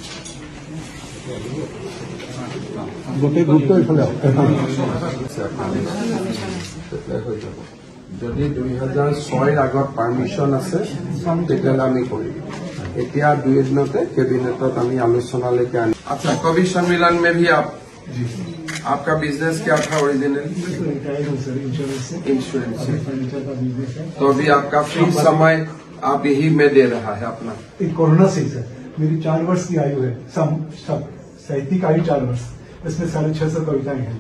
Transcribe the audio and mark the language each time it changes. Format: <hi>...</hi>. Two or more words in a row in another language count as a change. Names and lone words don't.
<as>গোটেই গ্ৰুপটো এইফালে যদি 2006 আগত পাৰ্মিশ্যন আছে তেতিয়াহ'লে আমি কৰিম এতিয়া 2 দিনতে কেবিনেটত আমি আলোচনালৈকে আনি আচ্ছা</as> <hi>কবি सम्मेलन में भी आपका बिजनेस क्या था</hi> <en>original insurance</en> <hi>तो अभी आपका फ्री समय आप यही में दे रहा है अपना कोरोना से सर मेरी 4 वर्ष की आयु है साहित्यिक आयु 4 वर्ष इसमें 650 कविताएं हैं</hi>